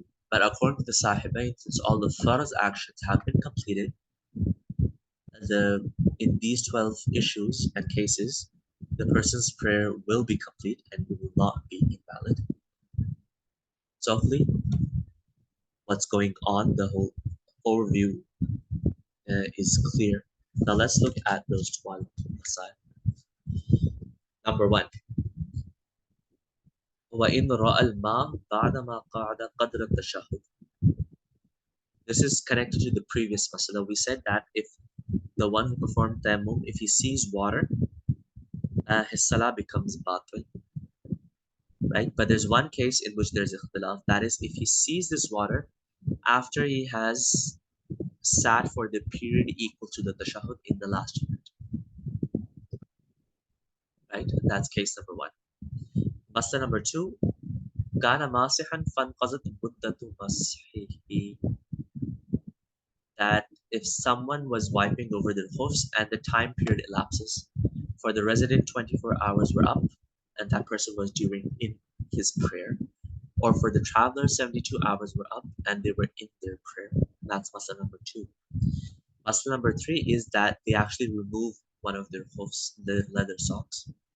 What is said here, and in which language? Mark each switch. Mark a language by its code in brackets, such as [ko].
[en] But according to the Sahibain, since all the farz actions have been completed, in these 12 issues and cases, the person's prayer will be complete and will not be invalid. So hopefully what's going on, the whole overview is clear. Now let's look at those 12 aside. Number one, [ar] وَإِنْ رَأَى الْمَاءَ بَعْدَمَا قَعَدَ قَدْرَ التَّشَهُّدِ. [en] This is connected to the previous masala. We said that if the one who performed tayammum, if he sees water, his salah becomes batil, right? But there's one case in which there's ikhtilaf. That is, if he sees this water after he has sat for the period equal to the tashahhud in the last unit, right? That's case number one. Masala number two, [ar] كان ماسحا فانقضت مدة مسحه. [en] That if someone was wiping over their hoofs and the time period elapses, for the resident 24 hours were up and that person was during in his prayer, or for the traveler 72 hours were up and they were in their prayer. That's masala number two. Masala number three is that they actually remove one of their hoofs, the leather socks.